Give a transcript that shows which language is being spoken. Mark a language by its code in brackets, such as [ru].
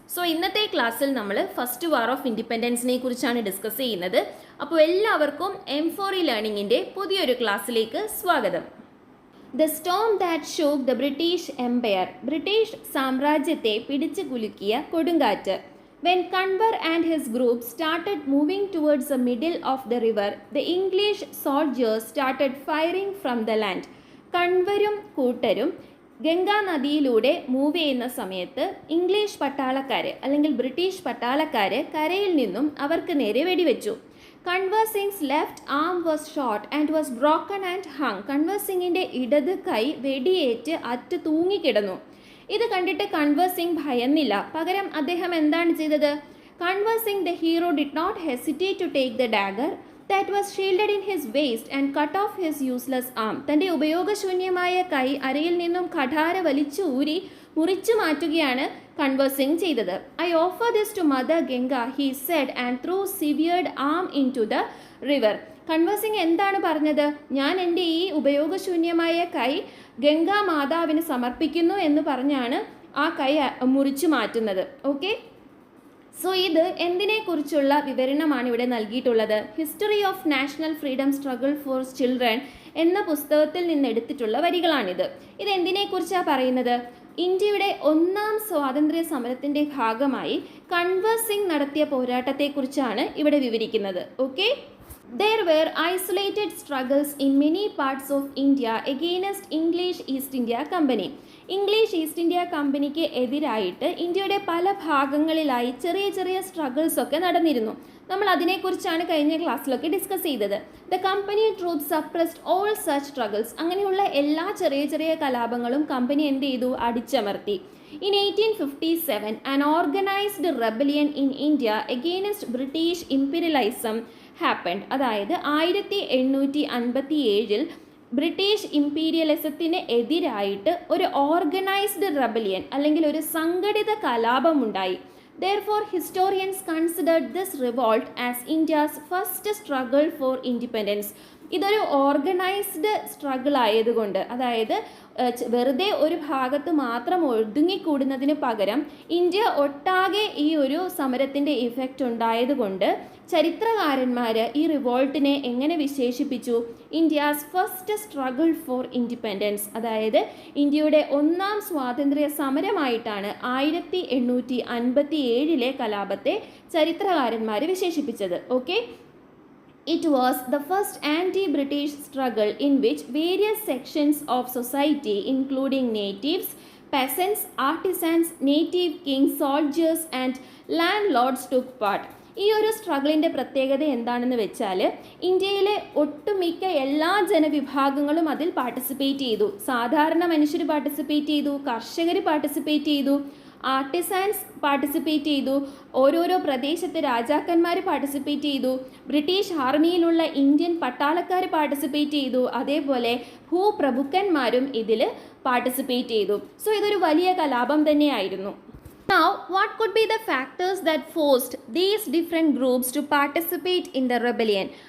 [ml] So ഇന്നത്തെ ക്ലാസ്സിൽ നമ്മൾ ഫസ്റ്റ് വാർ ഓഫ് ഇൻഡിപെൻഡൻസിനെ കുറിച്ചാണ് ഡിസ്കസ് ചെയ്യുന്നത്. അപ്പോൾ എല്ലാവർക്കും M4E ലേണിംഗിൻ്റെ പുതിയൊരു ക്ലാസ്സിലേക്ക് സ്വാഗതം. [en] the storm that shook the British empire, [ml] British സാമ്രാജ്യത്തെ പിടിച്ചു കുലുക്കിയ കൊടുങ്കാറ്റ്. [en] When Kanwar and his group started moving towards the middle of the river, the English soldiers started firing from the land. [ml] കൺവരും കൂട്ടരും ഗംഗാ നദിയിലൂടെ മൂവ് ചെയ്യുന്ന സമയത്ത് English പട്ടാളക്കാർ അല്ലെങ്കിൽ British പട്ടാളക്കാർ കരയിൽ നിന്നും അവർക്ക് നേരെ വെടിവെച്ചു. [en] Kunwar Singh's left arm was shot and was broken and hung. [ml] Kunwar സിംഗിൻ്റെ ഇടത് കൈ വെടിയേറ്റ് അറ്റ് തൂങ്ങിക്കിടന്നു. ഇത് കണ്ടിട്ട് കൺവർ സിംഗ് ഭയന്നില്ല. പകരം അദ്ദേഹം എന്താണ് ചെയ്തത്? [en] Kunwar Singh the hero did not hesitate to take the dagger that was shielded in his waist and cut off his useless arm. [ml] തൻ്റെ ഉപയോഗശൂന്യമായ കൈ അരയിൽ നിന്നും കഠാര വലിച്ചു ഊരി മുറിച്ചു മാറ്റുകയാണ് കൺവർ സിംഗ് ചെയ്തത്. [en] I offer this to Mother Ganga, he said, and threw severed arm into the river. [ml] Kunwar Singh എന്താണ് പറഞ്ഞത്? ഞാൻ എൻ്റെ ഈ ഉപയോഗശൂന്യമായ കൈ ഗംഗാ മാതാവിന് സമർപ്പിക്കുന്നു എന്ന് പറഞ്ഞാണ് ആ കൈ മുറിച്ചു മാറ്റുന്നത്. ഓക്കെ, സോ ഇത് എന്തിനെക്കുറിച്ചുള്ള വിവരണമാണ് ഇവിടെ നൽകിയിട്ടുള്ളത്? History of national freedom struggle for children എന്ന പുസ്തകത്തിൽ നിന്ന് എടുത്തിട്ടുള്ള വരികളാണിത്. ഇത് എന്തിനെക്കുറിച്ചാണ് പറയുന്നത്? ഇന്ത്യയുടെ ഒന്നാം സ്വാതന്ത്ര്യ സമരത്തിൻ്റെ ഭാഗമായി കൺവർ സിംഗ് നടത്തിയ പോരാട്ടത്തെക്കുറിച്ചാണ് ഇവിടെ വിവരിക്കുന്നത്. [en] Okay, There were isolated struggles in many parts of India against English East India Company. [ml] English east India കമ്പനിക്ക് എതിരായിട്ട് ഇന്ത്യയുടെ പല ഭാഗങ്ങളിലായി ചെറിയ ചെറിയ സ്ട്രഗിൾസ് ഒക്കെ നടന്നിരുന്നു. നമ്മൾ അതിനെക്കുറിച്ചാണ് കഴിഞ്ഞ ക്ലാസ്സിലൊക്കെ ഡിസ്കസ് ചെയ്തത്. [en] The company troops suppressed all such struggles. [ml] അങ്ങനെയുള്ള എല്ലാ ചെറിയ ചെറിയ കലാപങ്ങളും കമ്പനി എന്ത് ചെയ്തു? അടിച്ചമർത്തി. [en] In 1857, an organized rebellion in India against British imperialism happened. [ml] അതായത് 1857 ബ്രിട്ടീഷ് ഇമ്പീരിയലിസത്തിന് എതിരായിട്ട് ഒരു ഓർഗനൈസ്ഡ് റെബലിയൻ അല്ലെങ്കിൽ ഒരു സംഘടിത കലാപമുണ്ടായി. [en] Therefore, historians considered this revolt as India's first struggle for independence. [ml] ഇതൊരു ഓർഗനൈസ്ഡ് സ്ട്രഗിൾ ആയതുകൊണ്ട്, അതായത് വെറുതെ ഒരു ഭാഗത്ത് മാത്രം ഒതുങ്ങിക്കൂടുന്നതിന് പകരം ഇന്ത്യ ഒട്ടാകെ ഈ ഒരു സമരത്തിൻ്റെ ഇഫക്റ്റ് ഉണ്ടായതുകൊണ്ട് ചരിത്രകാരന്മാർ ഈ റിവോൾട്ടിനെ എങ്ങനെ വിശേഷിപ്പിച്ചു? [en] India's first struggle for independence, [ml] അതായത് ഇന്ത്യയുടെ ഒന്നാം സ്വാതന്ത്ര്യ സമരമായിട്ടാണ് 1857 കലാപത്തെ ചരിത്രകാരന്മാർ വിശേഷിപ്പിച്ചത്. [en] Okay, It was the first anti-British struggle in which various sections of society, including natives, peasants, artisans, native kings, soldiers and landlords took part. [ml] ഈ ഒരു സ്ട്രഗിളിൻ്റെ പ്രത്യേകത എന്താണെന്ന് വെച്ചാൽ ഇന്ത്യയിലെ ഒട്ടുമിക്ക എല്ലാ ജനവിഭാഗങ്ങളും അതിൽ പാർട്ടിസിപ്പേറ്റ് ചെയ്തു. സാധാരണ മനുഷ്യർ പാർട്ടിസിപ്പേറ്റ് ചെയ്തു, കർഷകർ പാർട്ടിസിപ്പേറ്റ് ചെയ്തു, ആർട്ടിസാൻസ് പാർട്ടിസിപ്പേറ്റ് ചെയ്തു, ഓരോരോ പ്രദേശത്തെ രാജാക്കന്മാർ പാർട്ടിസിപ്പേറ്റ് ചെയ്തു, ബ്രിട്ടീഷ് ആർമിയിലുള്ള ഇന്ത്യൻ പട്ടാളക്കാർ പാർട്ടിസിപ്പേറ്റ് ചെയ്തു, അതേപോലെ ഭൂപ്രഭുക്കന്മാരും ഇതിൽ പാർട്ടിസിപ്പേറ്റ് ചെയ്തു. സോ ഇതൊരു വലിയ കലാപം തന്നെയായിരുന്നു. [en] Now, what could be the factors that forced these different groups to participate in the rebellion?